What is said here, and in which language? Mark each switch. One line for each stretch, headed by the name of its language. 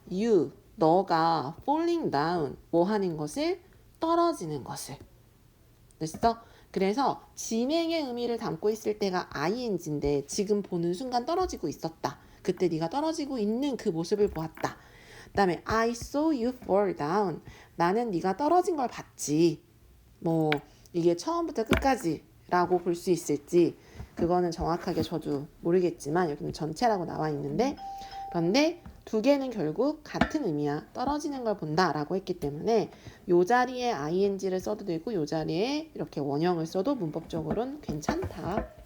Korean: You, 너가
English: falling down,
Korean: 뭐 하는 것을? 떨어지는 것을. 됐어? 그래서 진행의 의미를 담고 있을 때가 ing인데 지금 보는 순간 떨어지고 있었다. 그때 네가 떨어지고 있는 그 모습을 보았다. 그 다음에
English: I saw you fall down.
Korean: 나는 네가 떨어진 걸 봤지. 뭐 이게 처음부터 끝까지 라고 볼 수 있을지 그거는 정확하게 저도 모르겠지만 여기는 전체라고 나와 있는데 그런데 두 개는 결국 같은 의미야. 떨어지는 걸 본다 라고 했기 때문에 요 자리에 ing를 써도 되고 요 자리에 이렇게 원형을 써도 문법적으로는 괜찮다.